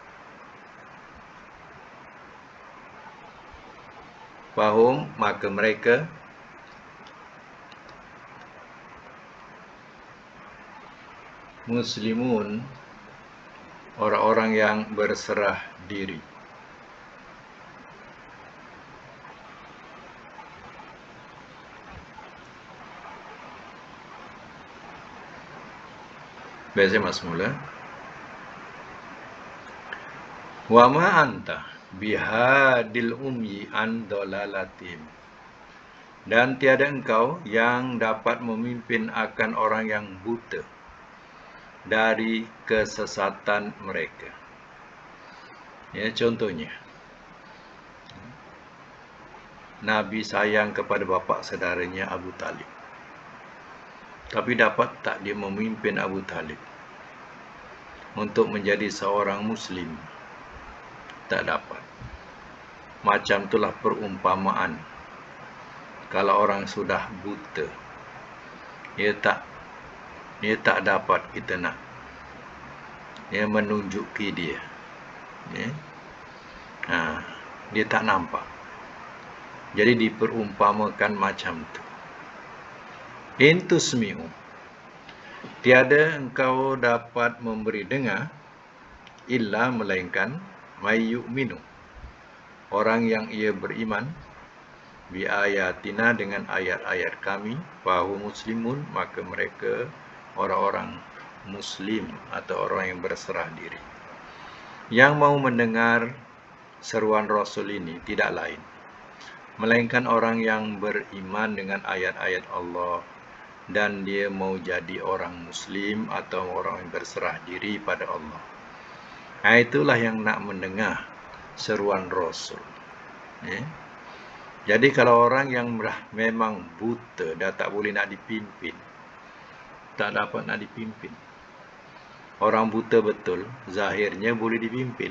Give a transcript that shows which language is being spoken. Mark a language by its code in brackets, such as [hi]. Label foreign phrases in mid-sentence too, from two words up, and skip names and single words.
[ms] Fahum, maka mereka, muslimun, orang-orang yang berserah diri. Biasa mas mula. [ar] وما أنت بهادي العمي عن ضلالتهم, [ms] dan tiada engkau yang dapat memimpin akan orang yang buta dari kesesatan mereka. Ya, contohnya, Nabi sayang kepada bapa saudaranya Abu Talib, tapi dapat tak dia memimpin Abu Talib untuk menjadi seorang Muslim? Tak dapat. Macam itulah perumpamaan. Kalau orang sudah buta, dia tak dapat kita nak menunjuki dia. Dia tak nampak. Jadi diperumpamakan macam tu. [ar] إن تسمع, [ms] tiada engkau dapat memberi dengar, illa melainkan [ar] من يؤمن, [ms] orang yang ia beriman, [ar] بآياتنا [ms] dengan ayat-ayat kami, [ar] فهم مسلمون, [ms] maka mereka orang-orang muslim atau orang yang berserah diri. Yang mau mendengar seruan Rasul ini tidak lain melainkan orang yang beriman dengan ayat-ayat Allah dan dia mau jadi orang muslim atau orang yang berserah diri pada Allah. Itulah yang nak mendengar seruan Rasul. Jadi kalau orang yang memang buta, dah tak boleh nak dipimpin, tak dapat nak dipimpin. Orang buta betul, zahirnya boleh dipimpin.